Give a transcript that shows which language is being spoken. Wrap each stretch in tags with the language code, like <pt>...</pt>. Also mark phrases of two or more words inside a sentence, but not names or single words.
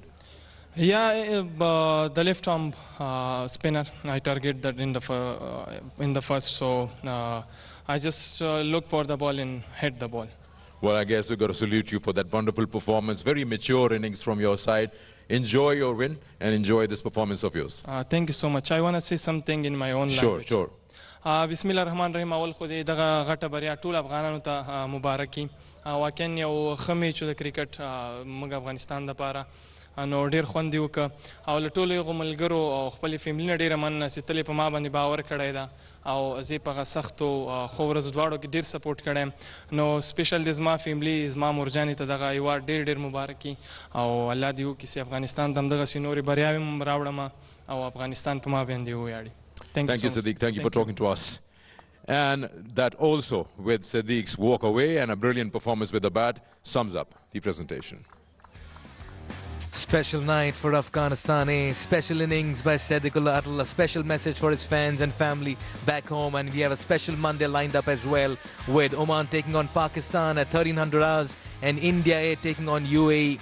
<en>Yeah, the left arm spinner, I target that in the first. So I just look for the ball and hit the ball. Well, I guess we've got to salute you for that wonderful performance. Very mature innings from your side. Enjoy your win and enjoy this performance of yours. Thank you so much. I want to say something in my own language. Sure.</en> <ar>بسم الله الرحمن الرحیم.</ar> <ps>اول خو دې دغه غټه بریا ټول افغانانو ته مبارکي. واقعا یو ښه میچ د کرکټ موږ افغانستان دپاره نو ډېر خوند یې وکړه او له ټولو هغو ملګرو او خپلې فیملي نه ډېره مننه چې تل یې په ما باندې باور کړی ده او زه یې په هغه سختو ښو ورځو دواړو کې ډېر سپورټ کړی یم. نو سپیشل د زما فیملي زما مورجانې ته دغه ایوارډ ډېر مبارکي او الله دې وکړي چې افغانستان ته همدغسې نورې بریاوې هم راوړم او افغانستان په ما باندې وویاړي.</ps> <en>Thank you, Sadiq. Thank you for talking to us. And that also, with Sadiq's walk away and a brilliant performance with the bat, sums up the presentation. Special night for Afghanistan, a special innings by Sadiqullah Atal, a special message for his fans and family back home, and we have a special Monday lined up as well, with Oman taking on Pakistan at 1300 hours and India A taking on UAE.</en>